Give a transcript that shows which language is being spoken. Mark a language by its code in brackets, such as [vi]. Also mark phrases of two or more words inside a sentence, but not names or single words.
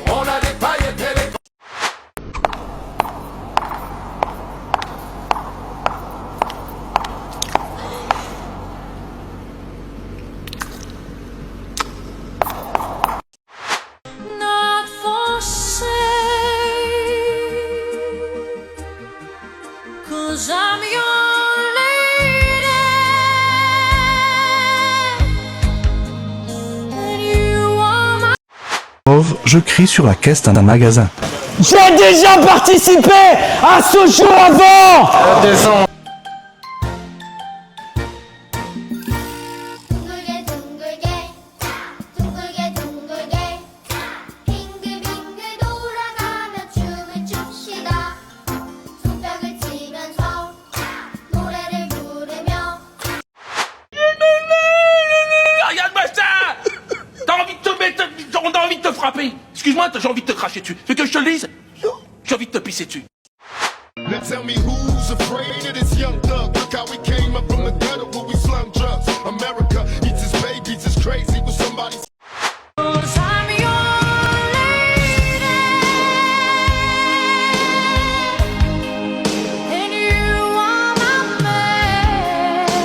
[fr] On a des paillettes et les... [en] Not for sale, 'cause I'm your lady, and you are my... [fr] Je crie sur la caisse d'un magasin. J'ai déjà participé à ce jeu avant. [ko] 둥글게 둥글게 둥글게 둥글게 빙글빙글 돌아가며 춤을 춥시다. 손뼉을 치면서 노래를 부르며 [fr] Regarde-moi ça. T'as envie de te mettre... On a envie de te frapper. Excuse-moi, j'ai envie de te cracher dessus. Tu veux que je te le dise? J'ai envie de te pisser dessus. [en] Now tell me who's afraid of this young thug. Look how we came up from the gutter where we slung drugs. America eats its babies, it's crazy with somebody. 'Cause I'm your lady, and you are my man.